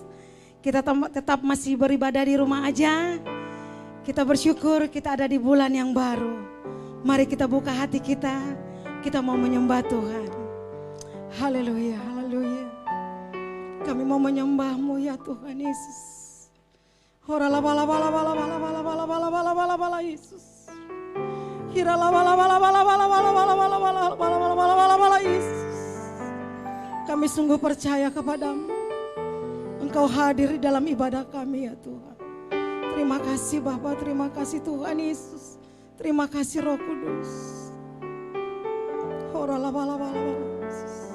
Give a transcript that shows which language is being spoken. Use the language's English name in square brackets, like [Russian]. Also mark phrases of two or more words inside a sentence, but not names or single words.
[Indonesian] Kita tetap masih beribadah di rumah aja. Kita bersyukur kita ada di bulan yang baru. Mari kita buka hati kita mau menyembah Tuhan. Haleluya, haleluya. Kami mau menyembah-Mu ya Tuhan Yesus. Horala bala bala bala bala bala bala bala bala bala bala Yesus. Hirala bala bala bala bala bala bala bala bala bala bala bala bala bala Yesus. Kami sungguh percaya kepadamu. Engkau hadir di dalam ibadah kami ya Tuhan. Terima kasih Bapa, terima kasih Tuhan Yesus. Terima kasih Roh Kudus. Horala bala bala bala Yesus.